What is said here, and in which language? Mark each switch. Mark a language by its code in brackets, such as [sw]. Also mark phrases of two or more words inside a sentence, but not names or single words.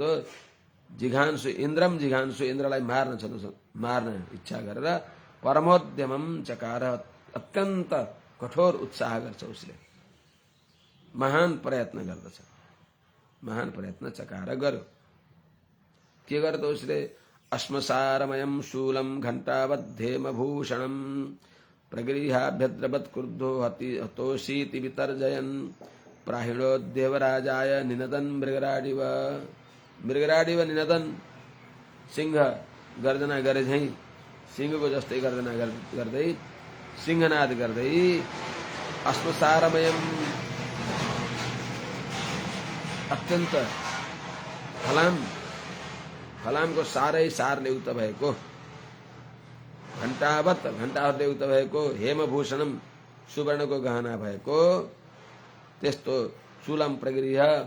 [sa] तो जिघांसु [ne] इन्द्रलाई मार्न इच्छा गरेर [sa] परमोद्यमम चकार, [ne] अत्यन्त कठोर उत्साह गर्छ उसले, महान प्रयत्न गर्दछ, महान प्रयत्न चकार गर्यो। के गर्छ उसले? [sa] अस्मसारमयम शूलम घण्टावद्धेमभूषणम प्रगृह्याभ्यद्रवत् क्रुद्धो हतोषीति वितर्जयन् प्राहिणो देवराजाय निनदन मृगराडिव निनदन, [ne] सिंह गर्जना गरे झै सिंहको जस्तै गर्जना गर्दै सिंहनाद गर्दै [sa] अस्मसारमयम [ne] अत्यन्त फलामको सारै सारले युक्त भएको, घण्टाहरूले युक्त भएको, हेमभूषणम सुवर्णको गहना भएको त्यस्तो [sa] शूलम प्रगृह